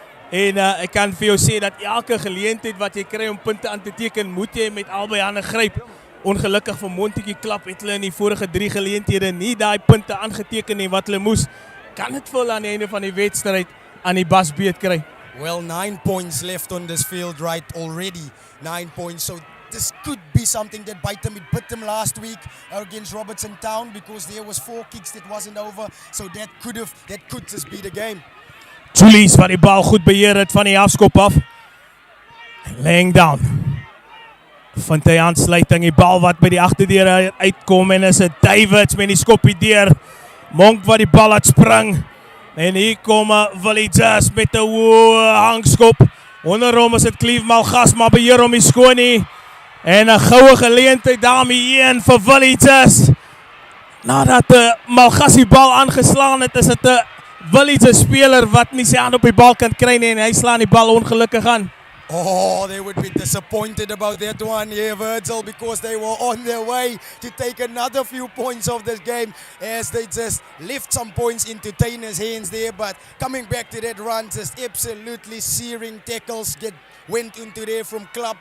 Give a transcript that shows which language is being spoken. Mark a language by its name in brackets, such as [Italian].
[Afrikaans] En ek kan vir jou sê dat elke geleentheid wat jy kry om punte aan te teken, moet jy met albei hande gryp. Ongelukkig vir Montagu Club het hulle in die vorige 3 geleenthede nie daai punte aangeteken nie wat hulle moes. Kan dit vir hulle aan die einde van die wedstryd aan die basbeet kry? [English] Well, 9 points left on this field right already. 9 points, so this could be something that bite them. It bit them last week against Robertson Town because there was 4 kicks that wasn't over, so that could just be the game. [Afrikaans] Julius wat die bal goed beheer het van die afskop af. Langdown. Vind hy aansluiting, die bal wat by die agterdeur uitkom en is dit Davids met die skopie deur. Monk wat die bal laat spring. En hier kom Villagers met 'n hoë hangskop. Onder hom is dit Cleve Malgas, maar beheer hom nie skoon nie. En 'n goue geleentheid daarmee een vir Villagers. Nadat Malgas die bal aangeslaan het, is dit 'n Villagers speler wat nie sy hand op die bal kan kry nie en hy slaan die bal ongelukkig aan. [English] Oh, they would be disappointed about that one, yeah, Virgil, because they were on their way to take another few points of this game as they just left some points into Tyne's hands there. But coming back to that run, just absolutely searing tackles went into there from Club.